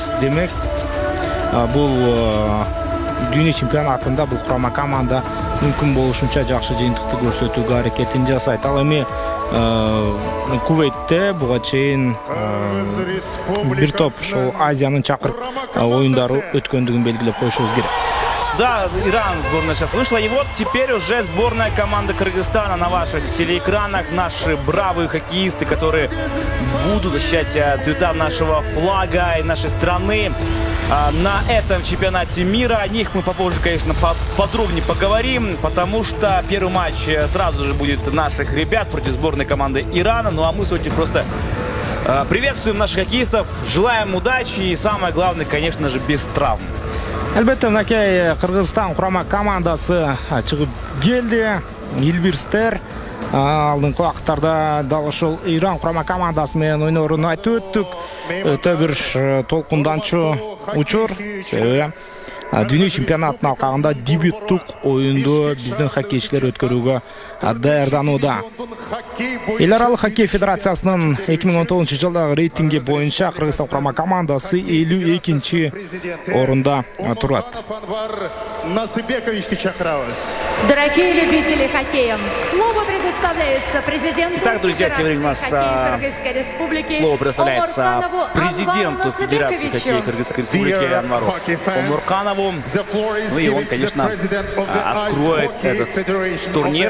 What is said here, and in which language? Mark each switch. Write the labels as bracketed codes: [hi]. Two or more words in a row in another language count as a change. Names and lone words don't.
[ky] Демек бул дүйнө чемпионатында бул курама команда мүмкүн болушунча жакшы жыйынтыкты көрсөтүүгө аракетин жасайт. Ал эми Кувейтте буга чейин бир топ ушул Азиянын чакырык оюндары өткөндүгүн белгилеп коюшубуз керек. [ru] Да, Иран сборная сейчас вышла. И вот теперь уже сборная команды Кыргызстана на ваших телеэкранах. Наши бравые хоккеисты, которые будут защищать цвета нашего флага и нашей страны на этом чемпионате мира. О них мы попозже, конечно, подробнее поговорим, потому что первый матч сразу же будет наших ребят против сборной команды Ирана. Ну а мы сегодня просто приветствуем наших хоккеистов, желаем удачи и самое главное, конечно же, без травм. [ky] Албетте, мынакей Кыргызстан курама командасы чыгып келди. Илбирстер алдыңкы убакыттарда дал ушул Иран курама командасы менен ойнорун айтып өттүк. Өтө бир толкунданчу учур. Себеби дүйнө чемпионатынын алкагында дебюттук оюнду биздин хоккейчилер өткөрүүгө даярданууда. Эл аралык хоккей федерациясынын 2019 жылдагы рейтинги боюнча Кыргызстан курама командасы 52-чи орунда турат. [ru] Дорогие любители хоккея, слово предоставляется президенту Итак, друзья, тем временем у нас Кыргызской Республики слово предоставляется Омурканову президенту Анвару Федерации хоккея Насыбековичу. Кыргызской Республики Анвару Омурканову. Ну и он, конечно, откроет этот турнир.